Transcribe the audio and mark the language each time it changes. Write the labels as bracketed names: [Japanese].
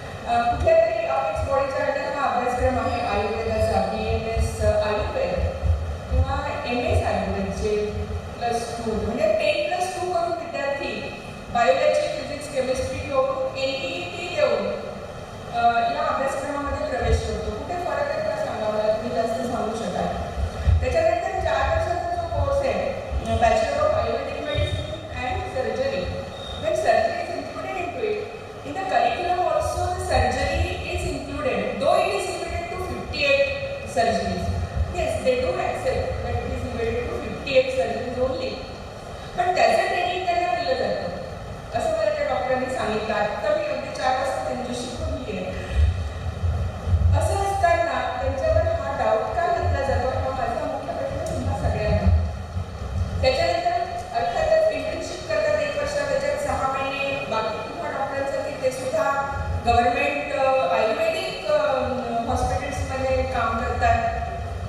[Marathi] कुठल्या तरी अपेक्स बॉडीच्या अंडर हा अभ्यासक्रम आहे आयुर्वेदाचा, BMS आयुर्वेद किंवा MS आयुर्वेदचे +2 म्हणजे 10+2 करून विद्यार्थी बायोलॉजी, फिजिक्स, केमिस्ट्री घेऊन NEET देऊन या अभ्यासक्रमामध्ये प्रवेश करतो. कुठे फरक आहे का सांगा मला, तुम्ही जास्त सांगू शकाल. त्याच्यानंतर 4 वर्षाचा जो कोर्स आहे bachelor of Ayurvedic medicine and surgery, [English] when surgery is included into it, in the curriculum also the surgery is included, though it is limited to 58 surgeries. Yes, they do accept that it is limited to 58 surgeries only. [Marathi] पण त्याचं training त्यांना दिलं जातं असं मला त्या डॉक्टरांनी सांगितलं. आता मी अगदी 4 वाजता त्यांच्याशी बोलली आहे. असं असताना त्यांच्यावर हा डाऊट का घेतला जातो हा माझा मुख्य प्रश्न तुम्हा सगळ्यांना. त्याच्यानंतर अर्थातच इंटर्नशिप करतात 1 वर्ष, त्याच्यात 6 महिने बाकी किंवा डॉक्टरांचं की ते सुद्धा गव्हर्नमेंट आयुर्वेदिक हॉस्पिटल्समध्ये काम करतात.